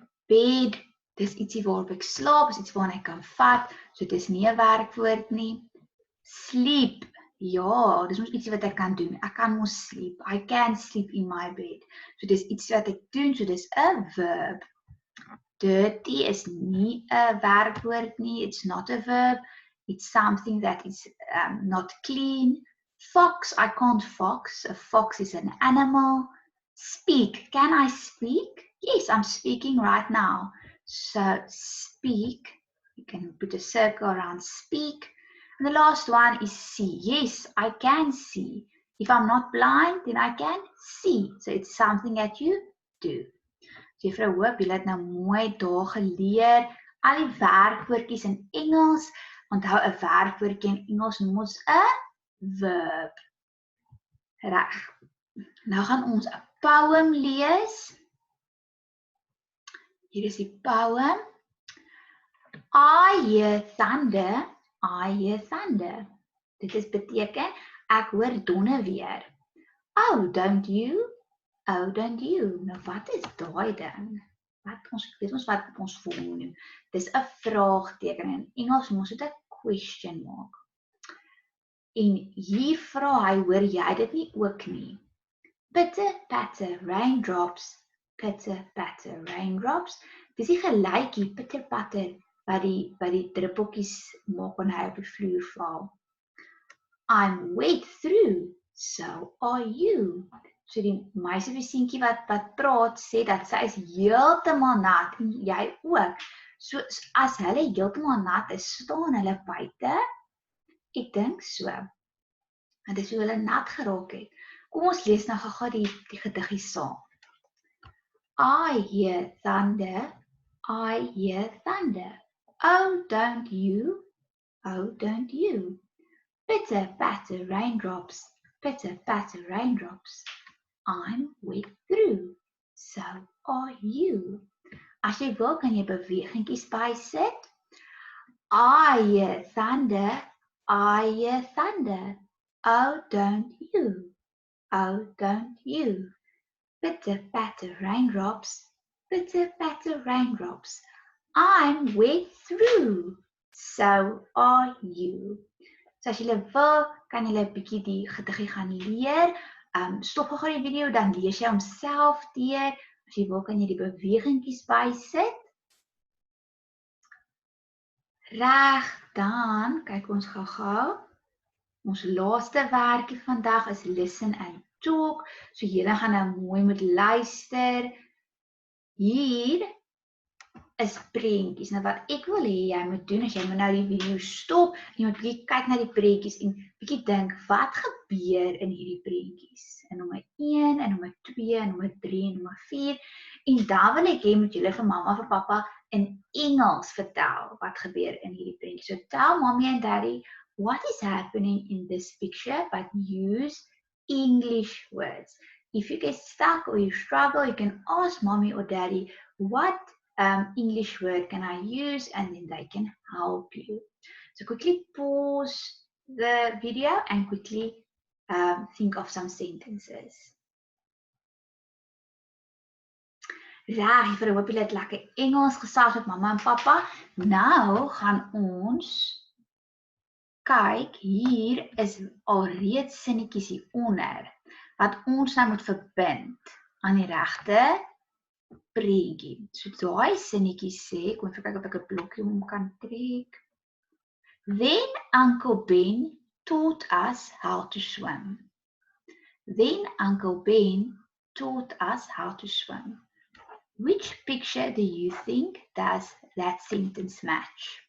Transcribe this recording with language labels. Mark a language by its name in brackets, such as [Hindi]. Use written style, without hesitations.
[Afrikaans] Bed, dis ietsie waarop ek slaap, is iets waarna ek kan vat, so dis nie 'n werkwoord nie. Sleep, ja, dis mos ietsie wat ek kan doen. Ek kan mos sleep. [English] I can sleep in my bed. [Afrikaans] So dis iets wat ek doen, so dis 'n verb. Dirty is nie 'n werkwoord nie, [English] it's not a verb. It's something that is not clean. Fox, I can't fox. A fox is an animal. Speak, can I speak? Yes, I'm speaking right now. So speak, you can put a circle around speak. And the last one is see. Yes, I can see. If I'm not blind, then I can see. So it's something that you do. [Afrikaans] Juffrou hoop, julle het nou mooi daar geleer. Al die werkwoordjies in Engels. Onthou 'n werkwoordjie in Engels noem ons 'n verb. Reg. Nou gaan ons 'n poem lees. Hier is die poem. [English] I hear thunder, I hear thunder. [Afrikaans] Dit is beteken ek hoor donder weer. [English] Oh, don't you? Oh, don't you? [Afrikaans] Nou wat is daai dan? Weet ons wat ons volgende noem. Dis 'n vraagteken. In Engels moet ons dit 'n question maak. En hier vra hy, hoor jy dit nie ook nie? [English] Pitter patter raindrops, pitter patter raindrops. [Afrikaans] Dis die gelykie pitter patter wat die druppeltjies maak wanneer hy op die vloer val. [English] I'm wet through, so are you. [Afrikaans] So die meisie of die seentjie wat praat sê dat sy is heeltemal nat en jy ook. So as hulle heeltemal nat is, staan hulle buite. Ek dink so. En dis hoe hulle nat geraak het. Kom ons lees nou gou die gediggie saam. [English] I hear thunder, I hear thunder. Oh, don't you? Oh, don't you? Pitter patter raindrops, pitter patter raindrops. I'm wet through, so are you. [Afrikaans] As jy wil, kan jy bewegingkies bysit. [English] I hear thunder, I hear thunder. Oh, don't you? Oh, don't you? Pitter patter raindrops, pitter patter raindrops. I'm wet through, so are you. [Afrikaans] So as julle wil, kan julle 'n bietjie die gediggie gaan leer. Stop gou die video, dan lees jy homself deur. As jy wil, kan jy die bewegingkies bysit. Reg, dan kyk ons gou-gou. Ons laaste werkie vandag is [English] listen and talk. [Afrikaans] So julle gaan nou mooi moet luister. Hier is prentjies. Nou wat ek wil hê jy moet doen, as jy moet nou die video stop, jy moet bietjie kyk na die prentjies en bietjie dink, wat gebeur in hierdie prentjies? In nommer 1, in nommer 2, in nommer 3, en nommer 4. En dan wil ek hê moet julle vir mamma vir pappa in Engels vertel wat gebeur in hierdie prentjies. [English] So tell mommy and daddy what is happening in this picture, but use English words. If you get stuck or you struggle, you can ask mommy or daddy what English word can I use, and then they can help you. So quickly pause the video and quickly think of some sentences. [Afrikaans] Reg, ek hoop julle het lekker Engels gesels met mamma en pappa. Nou gaan ons kyk, hier is alreeds sinnetjies hieronder wat ons nou moet verbind aan die regte prentjie. So daai sinnetjies sê, kom ek kyk of ek 'n blokkie om kan trek. [English] Then Uncle Ben taught us how to swim. Then Uncle Ben taught us how to swim. Which picture do you think does that sentence match?